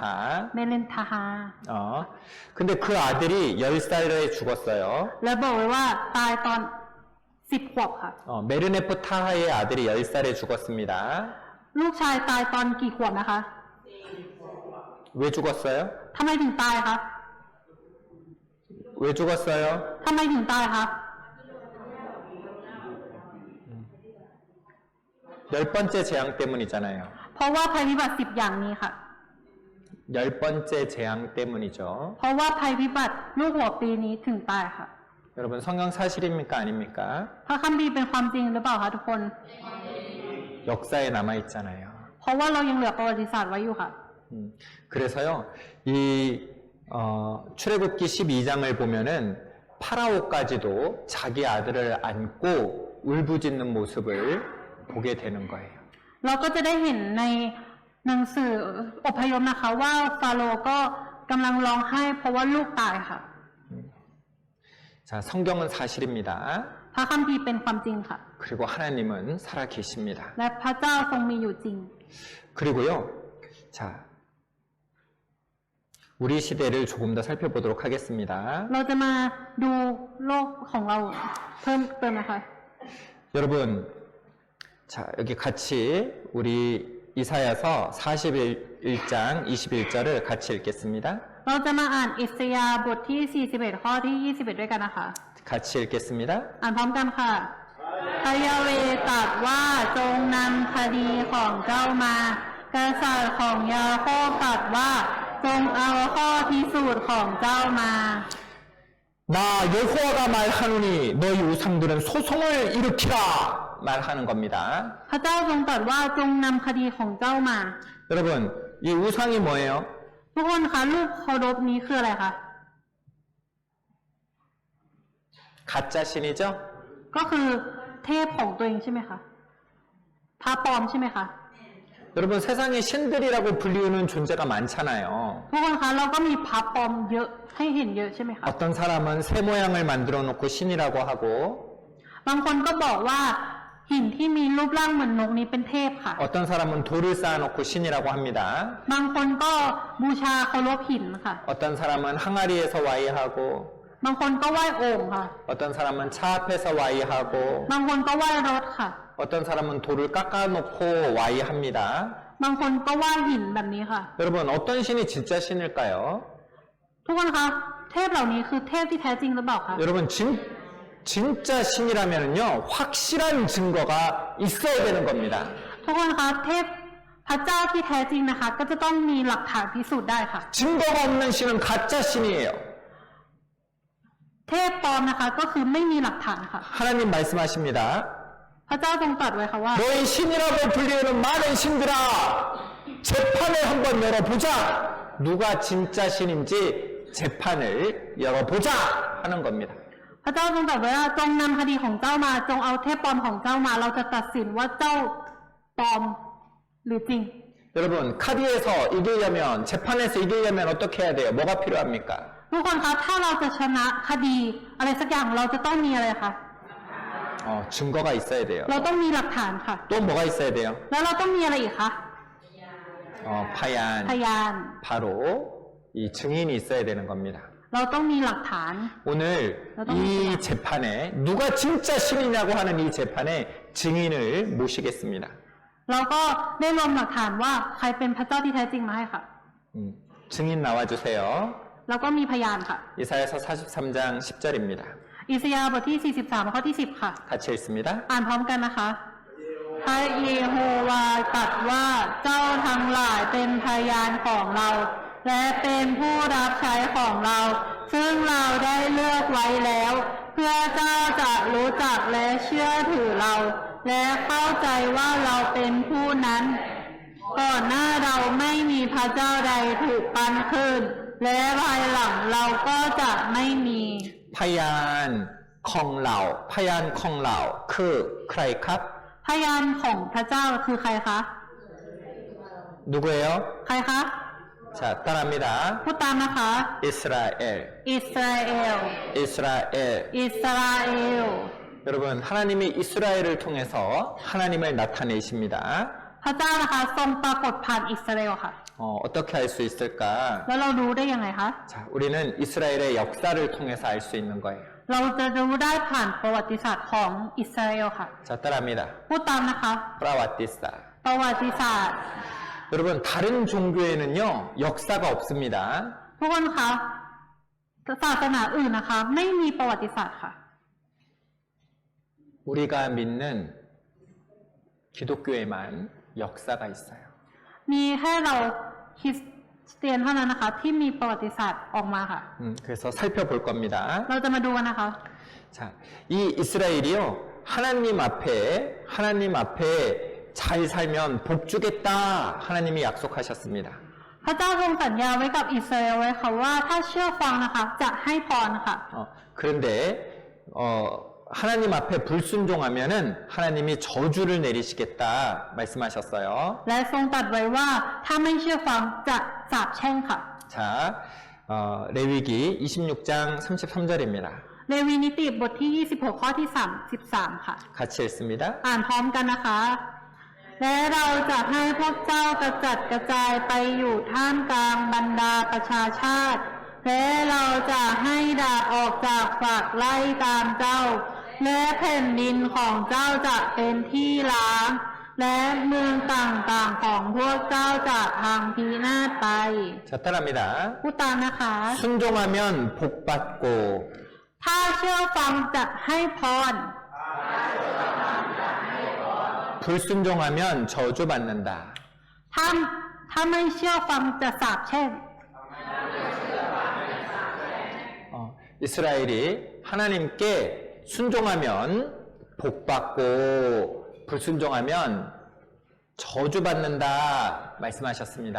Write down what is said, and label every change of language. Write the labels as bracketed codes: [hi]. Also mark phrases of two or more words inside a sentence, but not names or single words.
[th] เมเลนทาฮา [ko] 근데 그 아들이 10살에 죽었어요. [th] แล้วบอกไว้ว่าตายตอน10 ขวบค่ะ [ko] 메르네프 타하의 아들이 10살에 죽었습니다. [th] ลูกชายตายตอนกี่ขวบนะคะ [ko] 왜 죽었어요? [th] ทำไมถึงตายคะ [ko] 왜 죽었어요? [th] ทำไมถึงตายคะ [ko] 10번째 재앙 때문이잖아요. [th] เพราะว่าภัยพิบัติ10 อย่างนี้ค่ะ [ko] 10번째 재앙 때문이죠. [th] เพราะว่าภัยพิบัติลูกหัวปีนี้ถึงตายค่ะ [ko] 여러분 성경 사실입니까 아닙니까? [th] พระคัมภีร์เป็นความจริงหรือเปล่าคะทุกคน [ko] 역사에 남아 있잖아요. [th] เพราะว่าเรายังเหลือประวัติศาสตร์ไว้อยู่ค่ะ [ko] 그래서요 이 출애굽기 12장을 보면은 파라오까지도 자기 아들을 안고 울부짖는 모습을 보게 되는 거예요. [th] เราก็จะได้เห็นในหนังสืออพยพนะคะว่าฟาโรห์ก็กำลังร้องไห้เพราะว่าลูกตายค่ะ [ko] 자, 성경은 사실입니다. [th] พระคัมภีร์เป็นความจริงค่ะ [ko] 그리고 하나님은 살아 계십니다. [th] และพระเจ้าทรงมีอยู่จริง [ko] 그리고요, 자, 우리 시대를 조금 더 살펴보도록 하겠습니다. [th] เราจะมาดูโลกของเราเพิ่มเติมนะคะ [ko] 여러분, 자, 여기 같이 우리 이사야서 41장 21절을 같이 읽겠습니다. [th] เราจะมาอ่านอิสยาห์บทที่ 41 ข้อที่ 21 ด้วยกันนะคะ [ko] 같이 읽겠습니다. [th] อ่านพร้อมกันค่ะพระยาเวห์ตรัสว่าจงนำคดีของเจ้ามากษัตริย์ของยาโคบตรัสว่าจงเอาข้อพิสูจน์ของเจ้ามา [ko] 나 여호와가 말하노니 너희 우상들은 소송을 일으키라 말하는 겁니다. [th] พระเจ้าทรงตรัสว่าจงนำคดีของเจ้ามา [ko] 여러분, 이 우상이 뭐예요? [th] ทุกคนคะรูปเคารพนี้คืออะไรคะ [ko] 가짜 신이죠? [th] ก็คือเทพของตัวเองใช่ไหมคะพระปลอมใช่ไหมคะ [ko] 여러분, 세상에 신들이라고 불리우는 존재가 많잖아요. [th] ทุกคนคะเราก็มีพระปลอมเยอะให้เห็นเยอะใช่ไหมคะ [ko] 어떤 사람은 새 모양을 만들어 놓고 신이라고 하고 [th] บางคนก็บอกว่าหินที่มีรูปร่างเหมือนนกนี้เป็นเทพค่ะ [ko] 어떤 사람은 돌을 쌓아놓고 신이라고 합니다. [th] บางคนก็บูชาเคารพหินค่ะ [ko] 어떤 사람은 항아리에서 와이하고 [th] บางคนก็ไหว้โอ่งค่ะ [ko] 어떤 사람은 차 앞에서 와이하고 [th] บางคนก็ไหว้รถค่ะ [ko] 어떤 사람은 돌을 깎아놓고 와이합니다. [th] บางคนก็ไหว้หินแบบนี้ค่ะ [ko] 여러분, 어떤 신이 진짜 신일까요? [th] ทุกคนคะเทพเหล่านี้คือเทพที่แท้จริงหรือเปล่าคะ [ko] 여러분, 진짜 신이라면요, 확실한 증거가 있어야 되는 겁니다. [th] ทุกคนคะเทพพระเจ้าที่แท้จริงนะคะ ก็จะต้องมีหลักฐานพิสูจน์ได้ค่ะ [ko] 증거가 없는 신은 가짜 신이에요. [th] เทพปลอมนะคะก็คือไม่มีหลักฐานค่ะ [ko] 하나님 말씀하십니다. [th] พระเจ้าทรงตรัสไว้ค่ะว่า [ko] 너희 신이라고 불리우는 많은 신들아, 재판을 한번 열어보자. 누가 진짜 신인지 재판을 열어보자 하는 겁니다. [th] พระเจ้าทรงตรัสไว้ว่าจงนำคดีของเจ้ามาจงเอาเทพปลอมของเจ้ามา เราจะตัดสินว่าเจ้าปลอมหรือจริง [ko] 여러분, 카디에서 이기려면, 재판에서 이기려면 어떻게 해야 돼요? 뭐가 필요합니까? [th] ทุกคนคะถ้าเราจะชนะคดีอะไรสักอย่างเราจะต้องมีอะไรคะ [ko] 증거가 있어야 돼요. [th] เราต้องมีหลักฐานค่ะ [ko] 또 뭐가 있어야 돼요? [th] แล้วเราต้องมีอะไรอีกคะ [ko] 파얀. [th] พยาน [ko] 바로 이 증인이 있어야 되는 겁니다. [th] เราต้องมีหลักฐาน [ko] 오늘 이 재판에 누가 진짜 신이냐고 하는 이 재판에 증인을 모시겠습니다. [th] เราก็ได้รวมหลักฐานว่าใครเป็นพระเจ้าที่แท้จริงมาให้ค่ะ [ko] 증인 나와주세요. [th] แล้วก็มีพยานค่ะ [ko] 이사야서 43장 10절입니다. [th] อิสยาห์บทที่ 43 ข้อที่ 10 ค่ะ [ko] 같이 읽습니다. [th] อ่านพร้อมกันนะคะ พระเยโฮวาตรัสว่าเจ้าทั้งหลายเป็นพยานของเรา และเป็นผู้รับใช้ของเรา ซึ่งเราได้เลือกไว้แล้ว เพื่อเจ้าจะรู้จักและเชื่อถือเรา และเข้าใจว่าเราเป็นผู้นั้น ก่อนหน้าเราไม่มีพระเจ้าใดถูกปั้นขึ้นและภายหลังเราก็จะไม่มี พยานของเราพยานของเราคือใครครับ พยานของพระเจ้าคือใครคะ [ko] 누구예요? [th] ใครคะ [ko] 자, 따라합니다. [th] พูดตามนะคะ [ko] 이스라엘. [th] อิสราเอล [ko] 이스라엘. [th] อิสราเอล [ko] 여러분, 하나님이 이스라엘을 통해서 하나님을 나타내십니다. [th] พระเจ้านะคะทรงปรากฏผ่านอิสราเอลค่ะ [ko] 어떻게 알 수 있을까? [th] แล้วเรารู้ได้ยังไงคะ [ko] 자, 우리는 이스라엘의 역사를 통해서 알 수 있는 거예요. [th] เราจะรู้ได้ผ่านประวัติศาสตร์ของอิสราเอลค่ะ [ko] 자, 따라합니다. [th] พูดตามนะคะ [ko] 프라와티사. [th] ประวัติศาสตร์ [ko] 여러분, 다른 종교에는요, 역사가 없습니다. [th] ทุกคนคะศาสนาอื่นนะคะ ไม่มีประวัติศาสตร์ค่ะ [ko] 우리가 믿는 기독교에만 역사가 있어요. [th] มีแค่เราคริสเตียนเท่านั้นนะคะ ที่มีประวัติศาสตร์ออกมาค่ะ [ko] 그래서 살펴볼 겁니다. [th] เราจะมาดูกันนะคะ [ko] 자, 이 이스라엘이요, 하나님 앞에 잘 살면 복 주겠다. 하나님이 약속하셨습니다. [th] พระเจ้าทรงสัญญาไว้กับอิสราเอลไว้ค่ะว่าถ้าเชื่อฟังนะคะ จะให้พรค่ะ [ko] 그런데 하나님 앞에 불순종하면은 하나님이 저주를 내리시겠다 말씀하셨어요. [th] และทรงตรัสไว้ว่าถ้าไม่เชื่อฟังจะสาปแช่งค่ะ [ko] 자, 레위기 26장 33절입니다. [th] เลวีนิติบทที่ 26 ข้อที่ 33 ค่ะ [ko] 같이 읽습니다. [th] อ่านพร้อมกันนะคะ และเราจะให้พวกเจ้ากระจัดกระจายไปอยู่ท่ามกลางบรรดาประชาชาติ และเราจะให้ดาบออกจากฝักไล่ตามเจ้า และแผ่นดินของเจ้าจะเป็นที่ล้าง และเมืองต่างๆของพวกเจ้าจะพังพินาศไป [ko] 자, 따라합니다. [th] พูดตามนะคะ [ko] 순종하면 복 받고 [th] ถ้าเชื่อฟังจะให้พร [ko] 불순종하면 저주 받는다. [th] ถ้าไม่เชื่อฟังจะสาปแช่ง [ko] 이스라엘이 하나님께 순종하면 복 받고 불순종하면 저주 받는다 말씀하셨습니다.